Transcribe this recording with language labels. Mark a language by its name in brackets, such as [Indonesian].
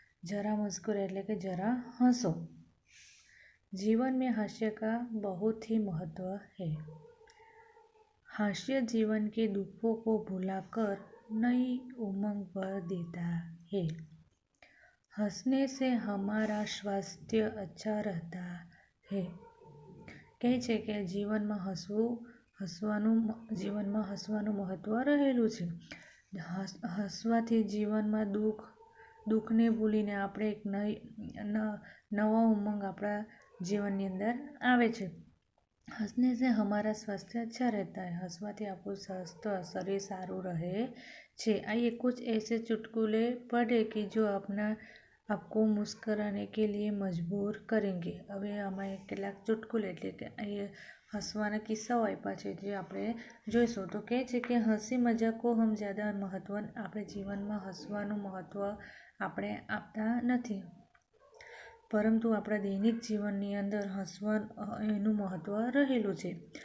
[Hindi] जरा मुस्कुराए [Gujarati] એટલે કે [Hindi] जरा हंसो. जीवन में हास्य का बहुत ही महत्व है. हास्य जीवन के दुखों को भुलाकर नई उमंग भर देता है. हंसने से हमारा स्वास्थ्य अच्छा रहता है. [Gujarati] કહે છે કે જીવનમાં હસવાનું મહત્વ રહેલું છે. હસવાથી જીવનમાં દુઃખને ભૂલીને આપણે એક નવા ઉમંગ આપણા જીવનની અંદર આવે છે. [Hindi] हंसने से हमारा स्वास्थ्य अच्छा रहता है. [Gujarati] हंसवाથી આપણું સ્વાસ્થ્ય શરીર સારું રહે છે. [Hindi] आइए कुछ ऐसे चुटकुले पढ़े कि जो आपको मुस्कुराने के लिए मजबूर करेंगे. [Gujarati] હવે આમાં કેટલાક ચુટકુલે એટલે કે હસવાના કિસ્સાઓ આપ્યા છે જે આપણે જોઈશું. તો કહે છે કે [Hindi] હસી મજાક કો હમ જ્યાદા મહત્વ, [Gujarati] આપણે જીવનમાં હસવાનું મહત્વ આપણે આપતા નથી, પરંતુ આપણા દૈનિક જીવનની અંદર એનું મહત્વ રહેલું છે.